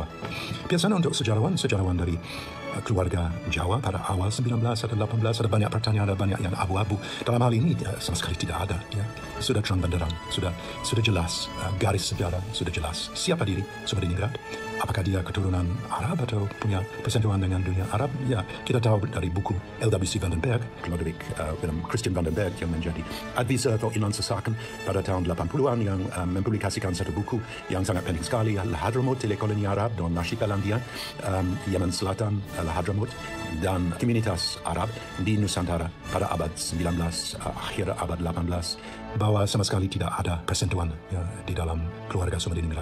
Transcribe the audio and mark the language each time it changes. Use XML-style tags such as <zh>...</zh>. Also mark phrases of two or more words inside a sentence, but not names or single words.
<id>Biasanya untuk sejarawan dari keluarga Jawa pada awal 19 atau 18 ada banyak pertanyaan, ada banyak yang abu-abu. Dalam hal ini sama sekali tidak ada. Ya. Sudah terang benderang, sudah jelas, garis sejarah sudah jelas. Siapa diri Sumediningrat? Apakah dia keturunan Arab atau punya persentuhan dengan dunia Arab? Ya, kita tahu dari buku LWC van den Berg, Ludwig Willem Christian van den Berg yang menjadi advisor atau Inland Sesaken pada tahun 80-an yang mempublikasikan satu buku yang sangat penting sekali, Al-Hadramut, Telekoloni Arab dan Nashibalandia, Yemen Selatan, Al-Hadramut, dan komunitas Arab di Nusantara pada abad 19, akhir abad 18, bahwa sama sekali tidak ada persentuhan ya, di dalam keluarga Sumediningrat.</id>